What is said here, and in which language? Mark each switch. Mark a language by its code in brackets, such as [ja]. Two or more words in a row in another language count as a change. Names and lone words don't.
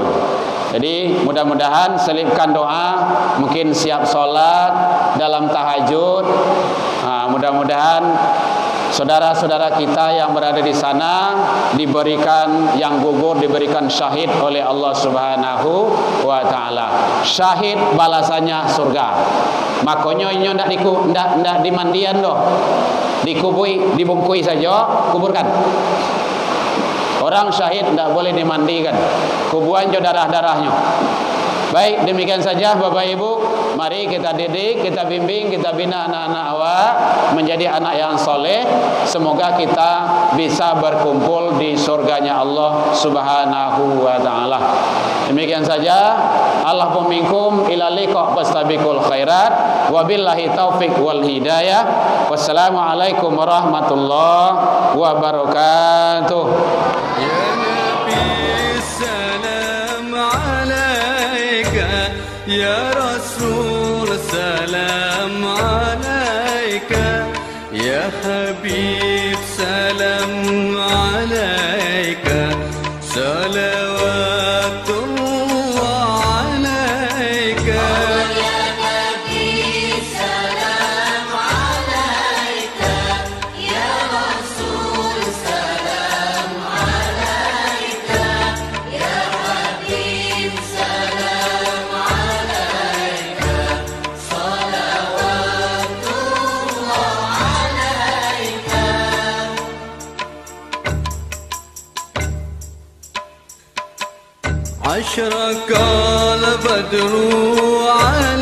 [id] Jadi mudah-mudahan selipkan doa, mungkin siap sholat dalam tahajud. Mudah-mudahan saudara-saudara kita yang berada di sana diberikan yang gugur, diberikan syahid oleh Allah [ar] سبحانه وتعالى. [id] Syahid balasannya surga. [min] Makanya ini ndak dimandian doh. Dikubui, dibungkui saja, kuburkan. [id] Orang syahid tidak boleh dimandikan, kuburan jo darah-darahnya. Baik, demikian saja Bapak Ibu. Mari kita didik, kita bimbing, kita bina anak-anak awak menjadi anak yang soleh. Semoga kita bisa berkumpul di surganya Allah [ar] سبحانه وتعالى. [id] Demikian saja. [ar] اللهم منكم إلى لقاء فاستبقوا الخيرات. وبالله التوفيق والهداية والسلام عليكم ورحمة الله وبركاته. يا نبي سلام عليك. يا رسول سلام عليك. يا حبيب سلام عليك. صلوات الله عليك. يا نبي سلام عليك. يا رسول سلام عليك. يا حبيب سلام عليك. صلوات الله عليك. أشرق البدر